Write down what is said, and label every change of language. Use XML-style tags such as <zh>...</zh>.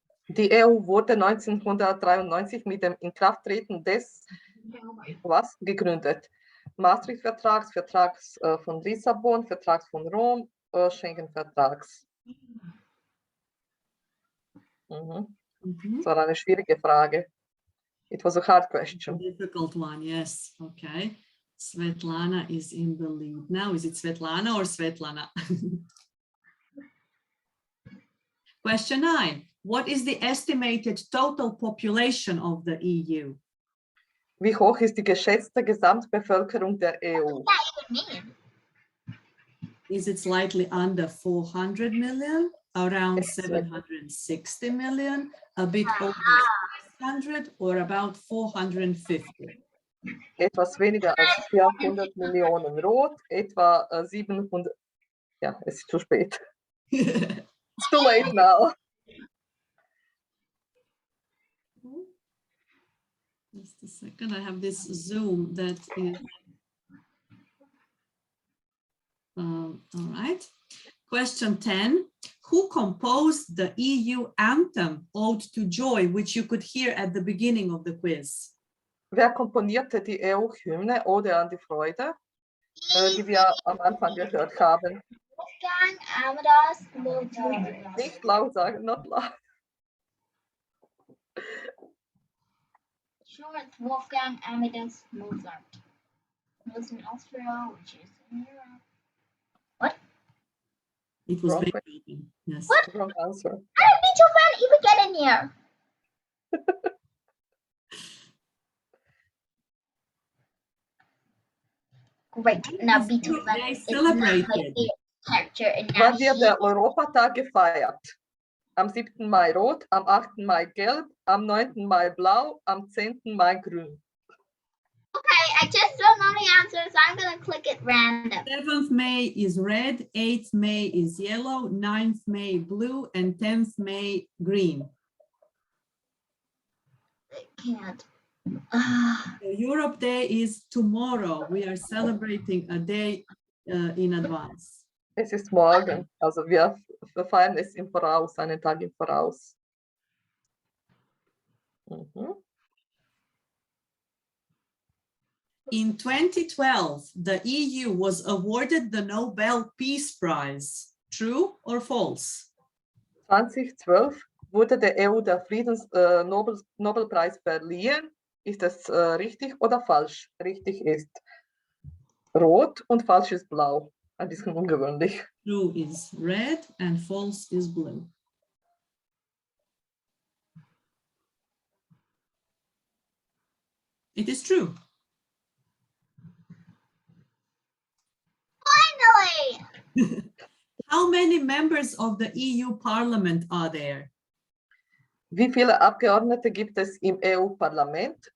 <de>Die EU wurde 1993 mit dem Inkrafttreten des gegründet? Maastricht-Vertrags, Vertrags von Lissabon, Vertrags von Rom, Schengen-Vertrags. Das war eine schwierige Frage.</de> <en>It was a hard question. Difficult one, yes. Okay. Svetlana is in the lead now. Is it Svetlana or Svetlana? Question 9. What is the estimated total population of the EU?</en> <de>Wie hoch ist die geschätzte Gesamtbevölkerung der EU?</de> <en>Is it slightly under 400 million, around 760 million, a bit over 600, or about 450?</en> <de>Etwas weniger als 400 Millionen rot, etwa 700. Ja, es ist zu spät.</de> <en>It's too late now. Just a second, I have this Zoom that is. All right. Question 10. Who composed the EU anthem, Ode to Joy, which you could hear at the beginning of the quiz? Wer komponierte die EU-Hymne Ode an die Freude, die wir am Anfang gehört haben? Wolfgang Amadeus Mozart. Nicht laut sagen, not loud. Sure, it's Wolfgang Amadeus Mozart. He lives in Austria, which is in Europe. What? It was Beethoven. Yes. What? Wrong answer. How did Beethoven even get in here? Great. Now Beethoven is not my favorite character in</en> <de>Wann wird der Europatag gefeiert? Am 7. Mai rot, am 8. Mai gelb, am 9. Mai blau, am 10. Mai grün.</de> <en>Okay, I just don't know the answer, so I'm going to click it random. 7th May is red, 8th May is yellow, 9th May blue, and 10th May green. I can't. Europe Day is tomorrow. We are celebrating a day in advance.</en> <de>Es ist morgen, also wir feiern es im Voraus, einen Tag im Voraus.</de> <en>In 2012, the EU was awarded the Nobel Peace Prize. True or false?</en> <de>2012 wurde der EU der Friedensnobelpreis verliehen. Ist das richtig oder falsch? Richtig ist rot und falsch ist blau. Ein bisschen ungewöhnlich.</de> <en>True is red and false is blue. It is true. Finally! How many members of the EU Parliament are there?</en> <de>Wie viele Abgeordnete gibt es im EU-Parlament?</de>